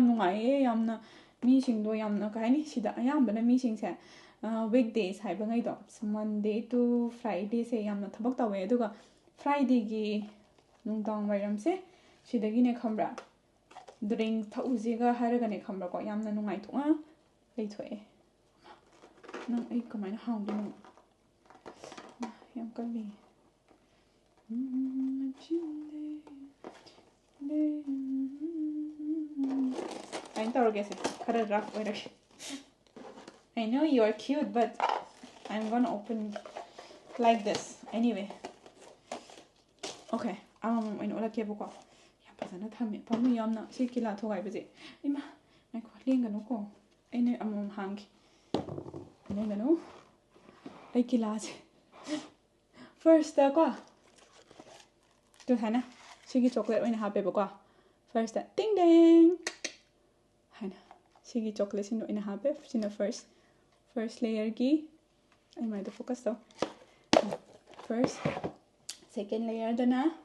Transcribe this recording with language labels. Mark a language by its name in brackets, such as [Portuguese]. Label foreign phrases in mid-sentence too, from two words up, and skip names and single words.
[Manipuri] ꯅꯨꯡꯉꯥꯏꯌꯦ ꯌꯥꯝꯅ ꯃꯤꯁꯤꯡꯗꯣ ꯌꯥꯝꯅ ꯀꯩ ꯍꯥꯏꯅꯤ ꯁꯤꯗ ꯑꯌꯥꯝꯕꯅ ꯃꯤꯁꯤꯡꯁꯦ ꯋꯤꯛꯗꯦꯁ ꯍꯥꯏꯕꯉꯩꯗꯣ [English] Monday to Fridayse [Manipuri] ꯌꯥꯝꯅ ꯊꯕꯛ ꯇꯧꯋꯦ ꯑꯗꯨꯒ ꯐ꯭ꯔꯥꯏꯗꯦꯒꯤ ꯅꯨꯡꯗꯥꯡ ꯋꯥꯏꯔꯝꯁꯦ ꯁꯤꯗꯒꯤꯅꯦ ꯈꯪꯕ꯭ꯔꯥ ꯗ꯭ꯔꯤꯡ ꯊꯛꯎꯁꯤꯒ ꯍꯥꯏꯔꯒꯅꯦ ꯈꯪꯕ꯭ꯔꯥꯀꯣ ꯌꯥꯝꯅ ꯅꯨꯡꯉꯥꯏꯊꯣꯛꯅ ꯂꯩꯊꯣꯛꯑꯦ ꯅꯪ ꯑꯩ ꯀꯃꯥꯏꯅ ꯍꯥꯡꯗꯣꯏꯅꯣ ꯌꯥꯝ ꯀꯜꯂꯤ ꯑꯩꯅ ꯇꯧꯔꯒꯦꯁꯦ ꯈꯔ ꯔꯐ ꯑꯣꯏꯔꯒꯦ [English] I know you are cute but I'm gonna open like this anyway [Manipuri] okay ꯑꯃꯃꯝ ꯑꯣꯏꯅ ꯑꯣꯜꯂꯛꯀꯦꯕꯀꯣ ꯌꯥꯝ ꯐꯖꯅ ꯊꯝꯃꯦ ꯄꯥꯝꯃꯨ ꯌꯥꯝꯅ ꯁꯤ ꯀꯤꯂꯥ ꯊꯣꯒꯥꯏꯕꯁꯦ ꯏꯃꯥ ꯉꯥꯏꯈꯣ ꯂꯦꯡꯒꯅꯨꯀꯣ ꯑꯩꯅ ꯑꯃꯃꯝ ꯍꯥꯡꯒꯦ ꯂꯦꯡꯒꯅꯨ ꯑꯩ ꯀꯤꯂꯥꯁꯦ ꯐꯥꯔꯁꯇꯀꯣ ꯑꯗꯨ ꯍꯥꯏꯅ ꯁꯤꯒꯤ ꯆꯣꯀ꯭ꯂꯦꯠ ꯑꯣꯏꯅ ꯍꯥꯞꯄꯦꯕꯀꯣ [English] first thing then [Manipuri] ꯍꯥꯏꯅ ꯁꯤꯒꯤ ꯆꯣꯀ꯭ꯂꯦꯠꯁꯤꯅ ꯑꯣꯏꯅ ꯍꯥꯞꯄꯦ ꯁꯤꯅ [English] first layergi [Manipuri] ꯑꯩ ꯃꯥꯏꯗ ꯐꯣꯀꯁ ꯇꯧ [English] first second layerdana